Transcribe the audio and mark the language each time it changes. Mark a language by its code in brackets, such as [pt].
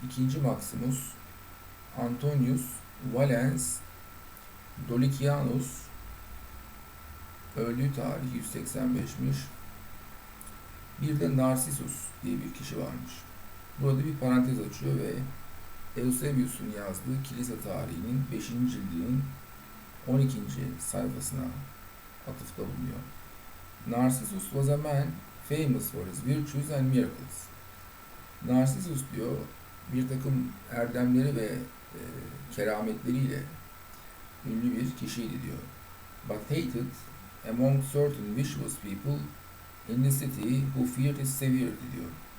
[tr] 2. Maximus, Antonius, Valens, Dolicianus öldüğü tarih 185'miş. Bir de Narcissus diye bir kişi varmış. Burada bir parantez açıyor ve Eusebius'un yazdığı kilise tarihinin 5. cildinin 12. sayfasına atıfta bulunuyor. [en] Narcissus was a man famous for his virtues and miracles. [tr] Narcissus diyor bir takım erdemleri ve kerametleriyle ünlü bir kişiydi diyor. [en] But hated among certain vicious people in the city who feared his severity [tr] diyor.